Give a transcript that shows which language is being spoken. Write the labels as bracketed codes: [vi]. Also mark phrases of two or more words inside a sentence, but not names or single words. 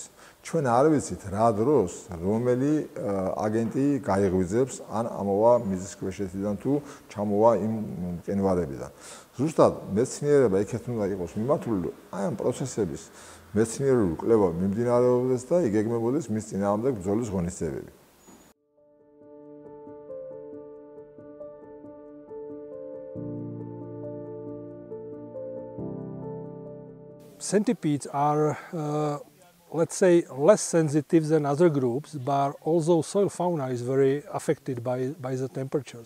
[ka] ჩვენ არ ვიცით რა დროს რომელი აგენტი გაიღვიძებს ან ამოვა მიწისქვეშეთიდან თუ ჩამოვა იმ მყინვარებიდან. ზუსტად მეცნიერება იქეთ უნდა იყოს მიმართული, რომ აი ამ პროცესების მეცნიერული კვლევა მიმდინარეობდეს და იგეგმებოდეს მის წინააღმდეგ ბრძოლის ღონისძიებები. [en] Centipedes are, let's say, less sensitive than other groups, but also soil fauna is very affected by the temperatures.